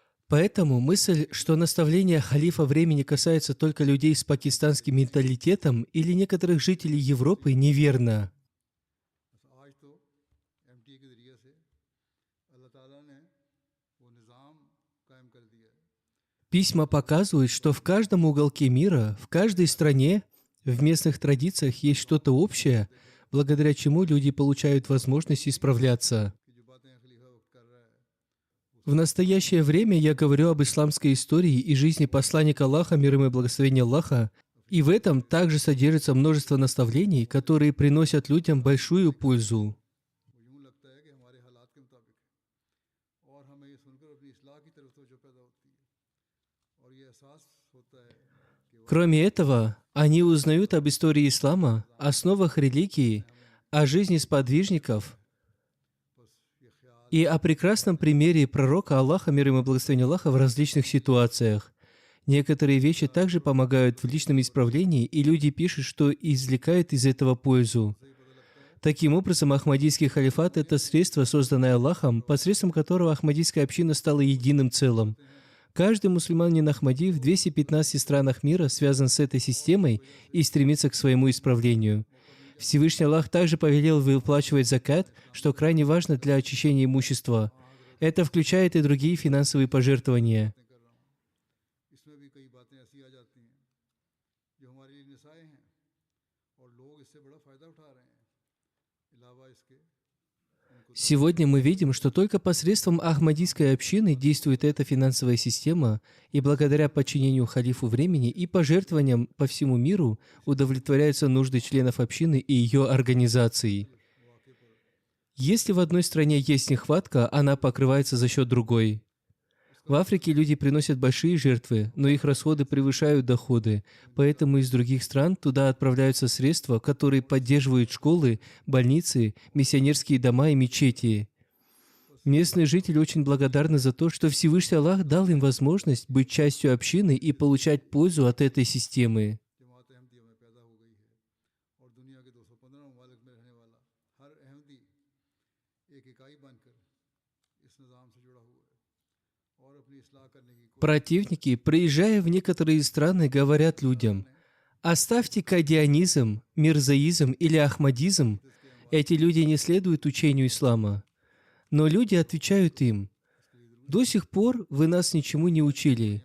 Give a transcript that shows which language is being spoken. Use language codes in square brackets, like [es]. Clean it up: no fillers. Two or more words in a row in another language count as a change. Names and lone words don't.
[ru] Поэтому мысль, что наставления халифа времени касаются только людей с пакистанским менталитетом или некоторых жителей Европы, неверна. [ur] آج تو MTA کے ذریعے سے اللہ تعالیٰ نے وہ نظام قائم کر دیا ہے. [ru] Письма показывают, что в каждом уголке мира, в каждой стране, в местных традициях есть что-то общее, благодаря чему люди получают возможность исправляться. [ur] کہ جو باتیں خلیفہ وقت کر رہا ہے [ru] В настоящее время я говорю об исламской истории и жизни посланника Аллаха, мир ему и благословение Аллаха, и в этом также содержится множество наставлений, которые приносят людям большую пользу. [ur] وہ یوں لگتا ہے کہ ہمارے حالات کے مطابق ہے اور ہمیں یہ سن کر اپنی اصلاح کی طرف توجہ پیدا ہوتی ہے اور یہ احساس ہوتا ہے کہ [ru] Кроме этого, они узнают об истории ислама, основах религии, о жизни сподвижников [ur] بس یہ خیال [ru] и о прекрасном примере пророка Аллаха, мир ему и благословение Аллаха, в различных ситуациях. Некоторые вещи также помогают в личном исправлении, и люди пишут, что извлекают из этого пользу. Таким образом, Ахмадийский халифат – это средство, созданное Аллахом, посредством которого Ахмадийская община стала единым целым. Каждый мусульманин Ахмади в 215 странах мира связан с этой системой и стремится к своему исправлению. Всевышний Аллах также повелел выплачивать закат, что крайне важно для очищения имущества. Это включает и другие финансовые пожертвования. [ur] کر رہا ہوں اس میں بھی کئی باتیں ایسی آ جاتی ہیں جو ہمارے لیے نصائح ہیں اور لوگ اس سے بڑا فائدہ اٹھا رہے ہیں علاوہ اس کے ان کو [ru] Сегодня мы видим, что только посредством Ахмадийской общины действует эта финансовая система, и благодаря подчинению халифу времени и пожертвованиям по всему миру удовлетворяются нужды членов общины и ее организаций. Если в одной стране есть нехватка, она покрывается за счет другой. В Африке люди приносят большие жертвы, но их расходы превышают доходы, поэтому из других стран туда отправляются средства, которые поддерживают школы, больницы, миссионерские дома и мечети. Местные жители очень благодарны за то, что Всевышний Аллах дал им возможность быть частью общины и получать пользу от этой системы. [ur] جماعت احمدیہ میں پیدا ہو گئی ہے اور دنیا کے 215 ممالک میں رہنے والا ہر احمدی ایک اکائی بن کر اس نظام سے جڑا ہوا ہے اور اپنی اصلاح کرنے کی [ru] Противники, приезжая в некоторые страны, говорят людям: «Оставьте кадианизм, мирзаизм или ахмадизм, эти люди не следуют учению ислама». Но люди отвечают им: «До сих пор вы нас ничему не учили.